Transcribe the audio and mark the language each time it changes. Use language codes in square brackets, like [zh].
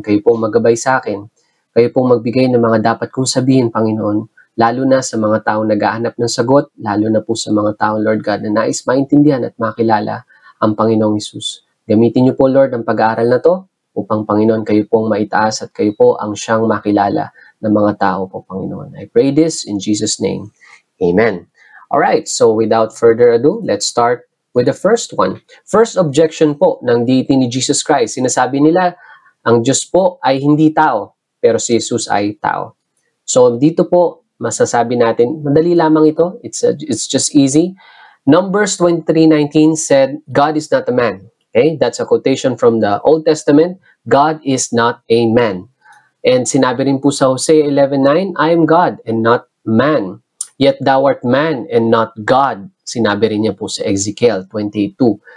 [tl] Kayo po magabay sa akin. Kayo po magbigay ng mga dapat kong sabihin, Panginoon, lalo na sa mga taong naghahanap ng sagot, lalo na po sa mga taong, Lord God, na nais maintindihan at makilala ang Panginoong Hesus. Gamitin niyo po, Lord, ang pag-aaral na to upang, Panginoon, kayo pong maitaas at kayo po ang siyang makilala ng mga tao po, Panginoon. [en] I pray this in Jesus' name. Amen. Alright, so without further ado, let's start with the first one. First objection [tl] po ng deity ni Jesus Christ. Sinasabi nila, ang Diyos po ay hindi tao, pero si Jesus ay tao. So dito po, masasabi natin, madali lamang ito. [en] It's just easy. Numbers 23:19 said, God is not a man. Okay, that's a quotation from the Old Testament. God is not a man. And [tl] sinabi rin po sa [en] Hosea 11:9, I am God and not man. Yet thou art man and not God. [tl] Sinabi rin niya po sa [en] Ezekiel 28:2.